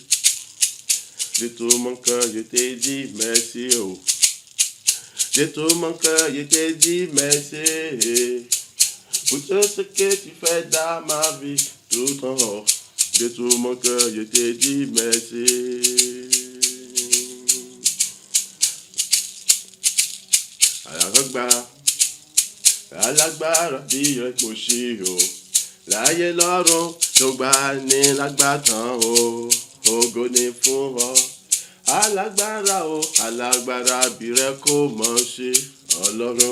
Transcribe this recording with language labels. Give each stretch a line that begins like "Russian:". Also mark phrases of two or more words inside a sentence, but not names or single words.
French: De tout mon cœur, je te dis merci. Oh. De tout mon cœur, je te dis merci. Pour tout ce que tu fais dans ma vie tout en haut. De tout mon cœur, je te dis merci.
Yoruba: Alágbára bí rẹ kò ṣe o, láyé lọ́run tó gbà ní lágbàtàn o, ògo ni fún ọ. Alágbára o, alágbára bí rẹ kò mọ̀ ṣe Ọlọ́run.